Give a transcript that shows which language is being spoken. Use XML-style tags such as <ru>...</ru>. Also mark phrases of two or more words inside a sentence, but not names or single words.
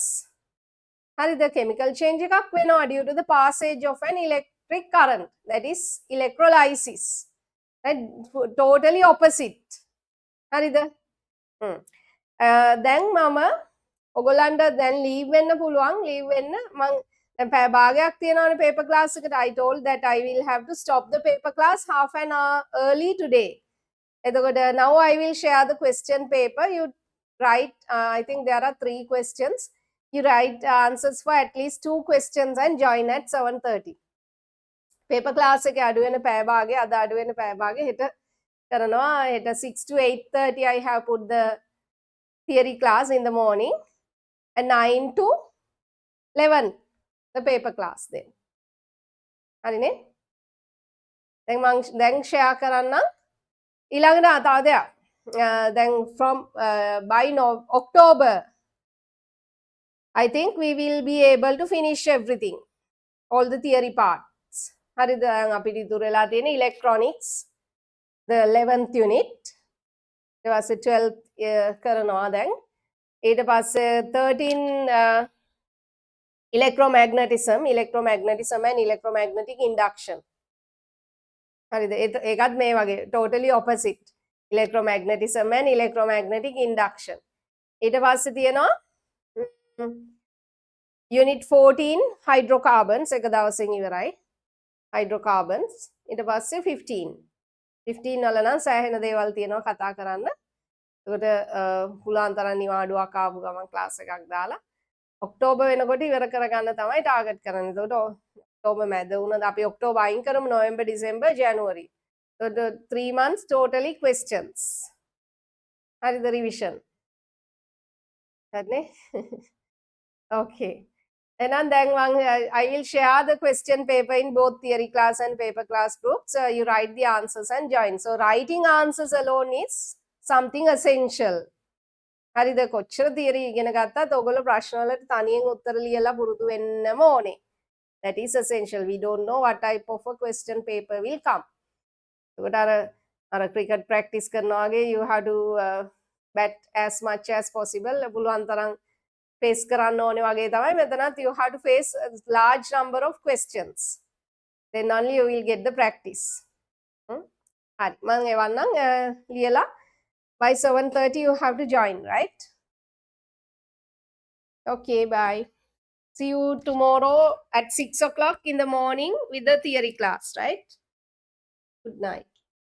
<en>The chemical change occurs due to the passage of an electric current. That is electrolysis. Totally opposite.</en> <si>හරිද? දැන් මම ඔයගොල්ලන්ට දැන් ලීව් වෙන්න පුළුවන්. ලීව් වෙන්න මම දැන් පැය භාගයක් තියෙනවානේ</si> <en>paper class</en> <si>එකට.</si> <en>I told that I will have to stop the paper class half an hour early today. එතකොට now I will share the question paper. You write I think there are 3 questions. You write answers for at least 2 questions and join at 7:30. paper class</en> <si>එක අඩු වෙන පැය භාගය අද අඩු වෙන පැය භාගය හෙට කරනවා හෙට</si> <en>6 to 8:30 I have put the theory class in the morning and 9 to 11 the paper class then හරිනේ</en> <si>දැන් share කරන්න ඊළඟට තව දෙයක්</si> <en>then from by October I think we will be able to finish everything all the theory part.</en> <si>හරිද අපිට ඉතුරු වෙලා තියෙන</si> <en>electronics the 11th unit</en> <si>ඊට පස්සේ 12th කරනවා දැන් ඊට පස්සේ 13</si> <en>electromagnetism and electromagnetic induction</en> <si>හරිද ඒකත් මේ වගේ</si> <en>totally opposite electromagnetism and electromagnetic induction</en> <si>ඊට පස්සේ තියෙනවා</si> <en>unit 14 hydrocarbons</en> <si>එක දවසින් ඉවරයි hydrocarbons ඊට පස්සේ 15 වල නම් සෑහෙන දේවල් තියෙනවා කතා කරන්න. ඒකට පුළුවන් තරම් නිවාඩුවක් ආපු ගමන් ක්ලාස් එකක් දාලා ඔක්තෝබර් වෙනකොට ඉවර කරගන්න තමයි ටාගට් කරන්නේ. ඒකට ඔක්තෝබර් මැද වුණාද අපි ඔක්තෝබර් අයින් කරමු නොවැම්බර් ඩිසෙම්බර් ජනවාරි.</si> <en>ඒකට 3 months totally questions. හරිද revision.</en> <si>හරිනේ? Okay.</si> <en>And then I will share the question paper in both theory class and paper class groups. You write the answers and join. So writing answers alone is something essential.</en> <si>හරිද කොච්චර theory ඉගෙන ගත්තත් ඔයගොල්ලෝ ප්‍රශ්න වලට තනියෙන් උත්තර ලියලා පුරුදු වෙන්නම ඕනේ.</si> <en>That is essential. We don't know what type of a question paper will come.</en> <si>ඒකට අර</si> <en>cricket practice</en> <si>කරනවා වගේ</si> <en>you have to bat as much as possible.</en> <si>පුළුවන් තරම් face කරන්න ඕනේ වගේ තමයි මෙතනත්</si> <en>you have to face a large number of questions then only you will get the practice</en> <si>හරි මම එවන්නම් ලියලා</si> <en>by 7:30 you have to join right okay bye see you tomorrow at 6 o'clock in the morning with the theory class right good night</en>